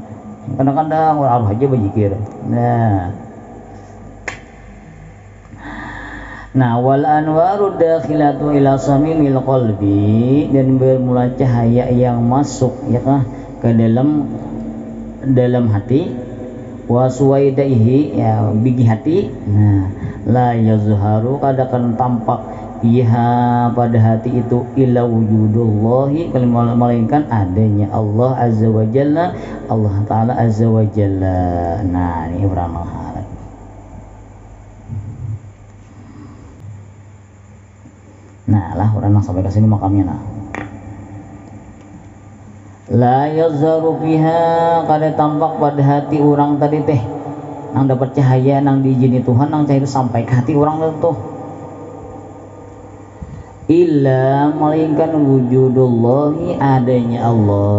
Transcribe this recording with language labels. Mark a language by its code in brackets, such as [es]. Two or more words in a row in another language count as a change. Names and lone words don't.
[bjn] Kadang-kadang orang aja berzikir. Nah [ar] والأنوار داخلة إلى صميم القلب [bjn] dan bermula cahaya yang masuk ya kah ke dalam hati [ar] وسويدائه [bjn] ya bigi hati. Nah [ar] لا يظهر [bjn] kadakan tampak biha pada hati itu [ar] إلا وجود الله [bjn] melainkan adanya Allah [ar] عز وجل, [bjn] Allah taala [ar] عز وجل. [bjn] Nah ini pertama. Nah lah orang sampai ke sini makamnya nah. [ar] لا يظهر بها [bjn] kada tampak pada hati orang tadi teh nang dapat cahaya nang diizini Tuhan nang cahaya sampai ke hati orang itu illa melainkan wujudullahi adanya Allah.